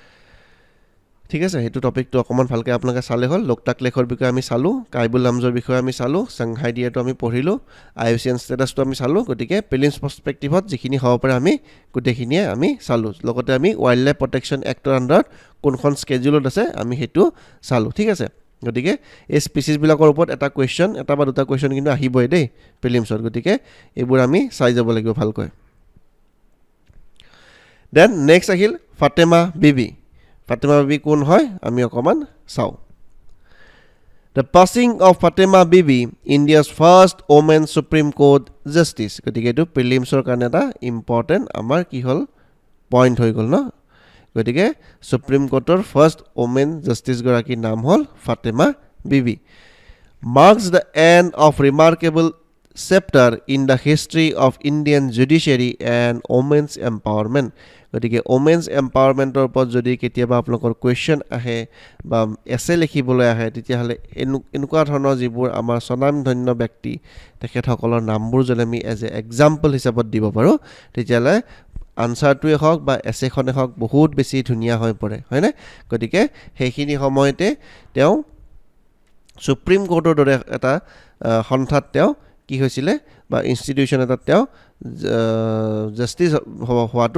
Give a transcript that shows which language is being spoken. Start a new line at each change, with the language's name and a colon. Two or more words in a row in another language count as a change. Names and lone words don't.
Assamese: ঠিক আছে সেইটো টপিকটো অকণমান ভালকৈ আপোনালোকে চালে হ'ল লোকটাক লেকৰ বিষয়ে আমি চালোঁ কাইবুল লামজৰ বিষয়ে আমি চালোঁ Shanghai deerটো আমি পঢ়িলোঁ IUCN ষ্টেটাছটো আমি চালোঁ গতিকে
English: prelims perspective
Assamese: যিখিনি হ'ব পাৰে আমি গোটেইখিনিয়ে আমি চালোঁ লগতে আমি
English: wildlife protection act
Assamese: আণ্ডাৰত কোনখন স্কেডিউলত আছে আমি সেইটো চালোঁ ঠিক আছে গতিকে এই স্পেচিছবিলাকৰ ওপৰত এটা কুৱেশ্যন এটা বা দুটা কুৱেশ্যন কিন্তু আহিবই দেই প্ৰিলিমছত গতিকে এইবোৰ আমি চাই যাব লাগিব ভালকৈ
English: then next
Assamese: আহিল ফাতেমা বিবি Fatima Bibi কোন হয় আমি অকমান চাও
English: The passing of Fatima Bibi India's first women Supreme Court justice
Assamese: গতিকে এটো প্ৰিলিমছৰ কাৰণে এটা ইম্পৰ্টেন্ট আমাৰ কি হল পইণ্ট হৈ গল ন গতিকে
English: Supreme Court first women justice
Assamese: গৰাকী নাম হল Fatima Bibi
English: marks the end of remarkable chapter in the history of Indian judiciary and women's empowerment
Assamese: গতিকে
English: women's empowerment
Assamese: ওপৰত যদি কেতিয়াবা আপোনালোকৰ কুৱেশ্যন আহে বা এছে লিখিবলৈ আহে তেতিয়াহ'লে এনেকুৱা ধৰণৰ যিবোৰ আমাৰ স্বনামধন্য ব্যক্তি তেখেতসকলৰ নামবোৰ যদি আমি
English: as a example
Assamese: হিচাপত দিব পাৰোঁ তেতিয়াহ'লে আনচাৰটোৱে হওক বা এছেখনে হওক বহুত বেছি ধুনীয়া হৈ পৰে হয়নে গতিকে সেইখিনি সময়তে তেওঁ সুপ্ৰিম কোৰ্টৰ দৰে এটা সন্থাত তেওঁ কি হৈছিলে বা ইনষ্টিটিউশ্যন এটাত তেওঁ জাষ্টিছ হোৱাটো